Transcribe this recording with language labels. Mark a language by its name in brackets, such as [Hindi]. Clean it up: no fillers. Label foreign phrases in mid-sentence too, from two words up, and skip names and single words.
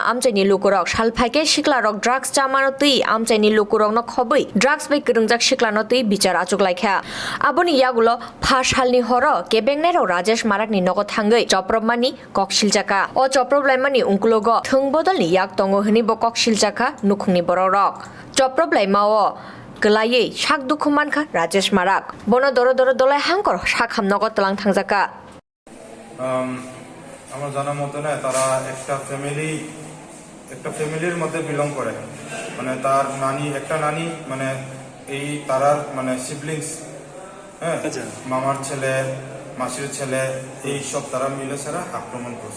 [Kok Borok] Amchaini Lukurok Salphaike Sikla Rok Drugs Chamano Tui Amchaini Lukurokno Khobui Drugs bai Krongjak Siklano Tui Bichar Achuklaikha Aboni Yagulo Pha salni horo Kebengnero Rajesh Marakni Nogo Thangui Choprob Mani Koksilchaka O Choprob Laimani Ungkulogo Thung Bodolni Yak Tongo Hinibo Koksilchaka Nukhungni Borok Choprob Laimao Gelaye Sakdukhmanka Rajesh Marak Bono Doro Doro Dhalai Hangkhor Sakham Nogo Tlang Thangjaka [Bangla] আমার জানা মতে না তারা একটা ফ্যামিলির মধ্যে বিলং করে মানে তার নানি একটা নানি মানে এই তারার মানে সিবলিংস হ্যাঁ মামার ছেলে মাসির ছেলে এই সব তারা মিলে সারা আক্রমণ করছে